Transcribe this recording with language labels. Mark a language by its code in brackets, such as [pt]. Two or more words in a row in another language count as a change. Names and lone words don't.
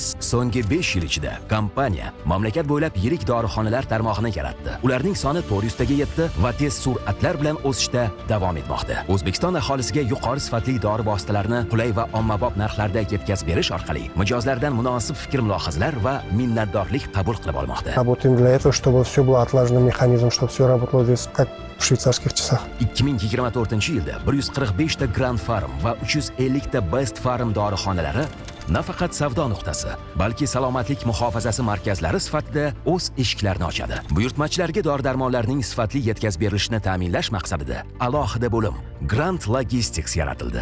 [uz] So'nggi 5 yil ichida kompaniya mamlakat bo'ylab yirik dorixonalar tarmog'ini yaratdi. Ularning soni 400 taga yetdi va tez sur'atlar bilan o'sishda davom etmoqda. O'zbekiston aholisiga yuqori sifatli dori vositalarini qulay va ommabop narxlarda yetkazib berish orqali mijozlardan munosib fikr-mulohazalar va minnatdorlik qabul qilib olmoqda. [ru] Работаем для этого, чтобы все было отлажено механизм, чтобы все работало здесь как в швейцарских часах. [uz] 2024-yilda 145 ta Grand Pharm va 350 ta Best Pharm dorixonalari nafaqat savdo nuqtasi, balki salomatlik muhofazasi markazlari sifatida o'z eshiklarini ochadi. Buyurtmachilarga dori-darmonlarning sifatli yetkazib berilishini ta'minlash maqsadida alohida bo'lim Grand Logistics yaratildi.